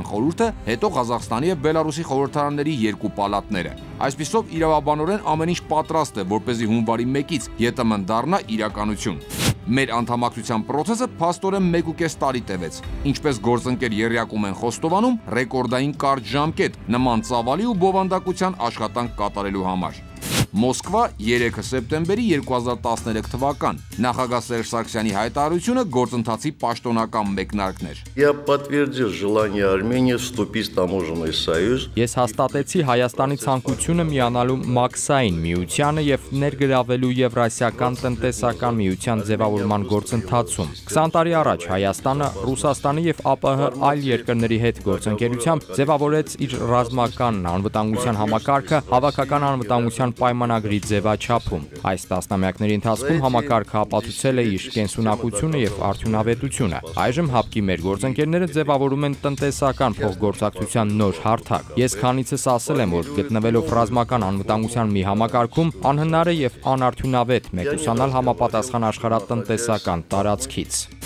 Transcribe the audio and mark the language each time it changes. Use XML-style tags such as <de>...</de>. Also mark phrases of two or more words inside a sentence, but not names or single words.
<hy>խորհուրդը, հետո Ղազախստանի և Բելարուսի խորհրդարանների երկու պալատները։ Այսպիսով իրավաբանորեն ամեն ինչ պատրաստ է, որպեսզի հունվարի 1-ից ԵՏՄ-ն դառնա իրականություն։ Մեր անդամակցության պրոցեսը փաստորեն 1.5 տարի տևեց։ Ինչպես գործընկեր եռյակում են խոստովանում, ռեկորդային կարճ ժամկետ նման ծավալի ու բովանդակության աշխատանք կատարելու համար։ Մոսկվա 3 սեպտեմբերի 2013 թվական նախագահ Սերժ Սարգսյանի հայտարարությունը գործընթացի պաշտոնական մեկնարկն էր։</hy> <ru>Я подтвердил желание Армении вступить в таможенный союз։</ru> <hy>Ես հաստատեցի Հայաստանի ցանկությունը միանալու Մաքսային միությանը եւ ներգրավելու Եվրասիական տնտեսական միության ձևավորման գործընթացում։ 20 տարի առաջ Հայաստանը Ռուսաստանի եւ ԱՊՀ այլ երկրների հետ գործընկերությամբ ձևավորեց իր ռազմական անվտանգության համակարգը հավաքական անվտանգության պայմանագրի ձևաչափում։ Այս տասնամյակների ընթացքում համակարգը ապացուցել է իր կենսունակությունը եւ արդյունավետությունը։ Այժմ ՀԱՊԿ-ի մեր գործընկերները ձևավորում են տնտեսական փոխգործակցության նոր հարթակ։ Ես քանիցս ասել եմ, որ գտնվելով ռազմական անվտանգության մի համակարգում անհնար է եւ անարդյունավետ մեկուսանալ համապատասխան աշխարհատնտեսական տարածքից։</hy>